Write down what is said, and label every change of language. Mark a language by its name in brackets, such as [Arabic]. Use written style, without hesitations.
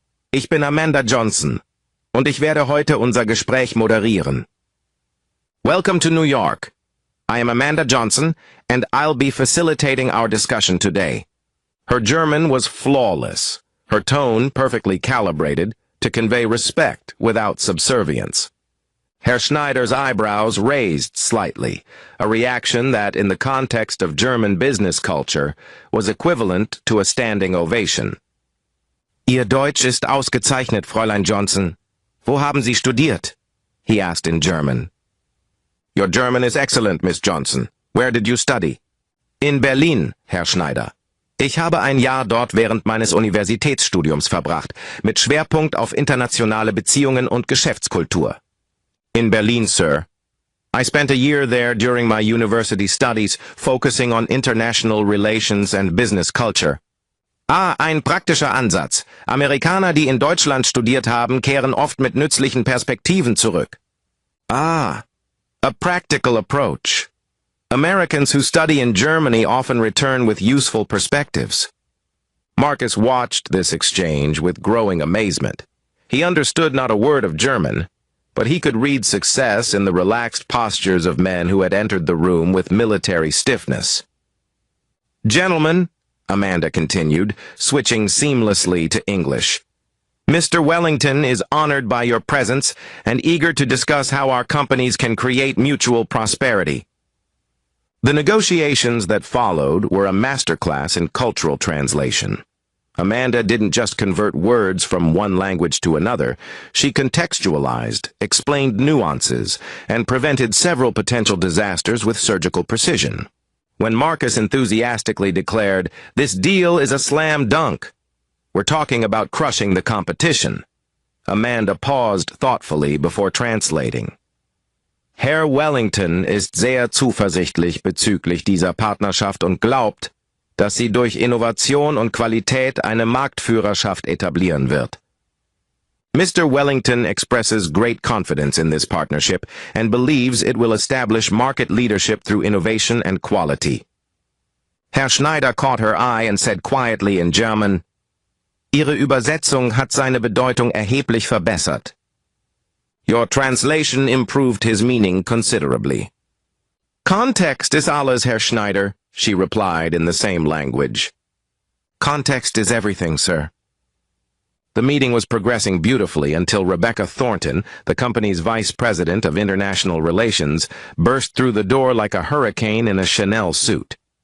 [German] Ich bin Amanda Johnson, und ich werde heute unser Gespräch moderieren. [English] Welcome to New York. I am Amanda Johnson, and I'll be facilitating our discussion today. Her German was flawless, her tone perfectly calibrated to convey respect without subservience. Herr Schneider's eyebrows raised slightly, a reaction that, in the context of German business culture, was equivalent to a standing ovation. [German] Ihr Deutsch ist ausgezeichnet, Fräulein Johnson. Wo haben Sie studiert? [English] He asked in German. Your German is excellent, Miss Johnson. Where did you study? In Berlin, Herr Schneider. [German] Ich habe ein Jahr dort während meines Universitätsstudiums verbracht, mit Schwerpunkt auf internationale Beziehungen und Geschäftskultur. [English] In Berlin, sir. I spent a year there during my university studies, focusing on international relations and business culture. [German] Ah, ein praktischer Ansatz. Amerikaner, die in Deutschland studiert haben, kehren oft mit nützlichen Perspektiven zurück. [English] Ah, a practical approach. Americans who study in Germany often return with useful perspectives. Marcus watched this exchange with growing amazement. He understood not a word of German, but he could read success in the relaxed postures of men who had entered the room with military stiffness. Gentlemen, Amanda continued, switching seamlessly to English, Mr. Wellington is honored by your presence and eager to discuss how our companies can create mutual prosperity. The negotiations that followed were a masterclass in cultural translation. Amanda didn't just convert words from one language to another. She contextualized, explained nuances, and prevented several potential disasters with surgical precision. When Marcus enthusiastically declared, "This deal is a slam dunk. We're talking about crushing the competition," Amanda paused thoughtfully before translating. [German] Herr Wellington ist sehr zuversichtlich bezüglich dieser Partnerschaft und glaubt, dass sie durch Innovation und Qualität eine Marktführerschaft etablieren wird. [English] Mr. Wellington expresses great confidence in this partnership and believes it will establish market leadership through innovation and quality. Herr Schneider caught her eye and said quietly in German, [German] Ihre Übersetzung hat seine Bedeutung erheblich verbessert. [English] Your translation improved his meaning considerably. Context is alles, Herr Schneider, she replied in the same language. Context is everything, sir. The meeting was progressing beautifully until Rebecca Thornton, the company's vice president of international relations, burst through the door like a hurricane in a Chanel suit.